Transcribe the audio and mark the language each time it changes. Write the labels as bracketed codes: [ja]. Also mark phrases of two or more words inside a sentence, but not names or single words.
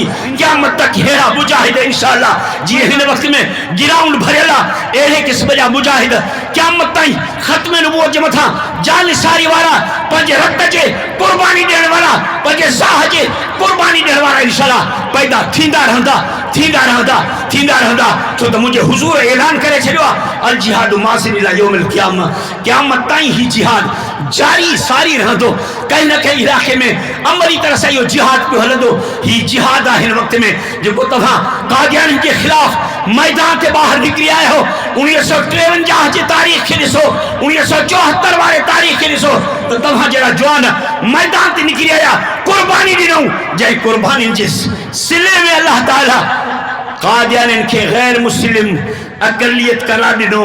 [sd] क़यामत तक अहिड़ा मुजाहिद इंशाअल्लाह, जीअं हिन वक़्त में गिराउंड भरियल आहे, अहिड़े क़िस्म जा मुजाहिद क़यामत ताईं ख़त्म नबूवत जे मथां जान निसारी वारा, पंहिंजे रत जे क़ुर्बानी ॾियण वारा, पंहिंजे साह जे क़ुर्बानी ॾियण वारा इंशाअल्लाह पैदा थींदा रहंदा। छो त मुंहिंजे हुज़ूर ऐलान करे छॾियो आहे, [ar] الجهاد ماض إلى يوم القيامة, [sd] क़यामत ताईं ही जिहाद जारी सारी रहंदो। कंहिं न कंहिं इलाइक़े में अमली तरह सां इहो जिहाद पियो हलंदो। ही जिहाद आहे हिन वक़्त में जेको तव्हां कादियानियुनि जे ख़िलाफ़ मैदान ते ॿाहिरि निकिरी आया हो। 1953 जी तारीख़ खे ॾिसो, 1974 वारे तारीख़ खे ॾिसो त तव्हां जहिड़ा जवान मैदान ते निकिरी आया, क़ुर्बानी ॾिनऊं, जंहिं क़ुर्बानी जे सिले में अल्लाह ताला कादियानियुनि खे गैर मुस्लिम अक़लियत करार ॾिनो।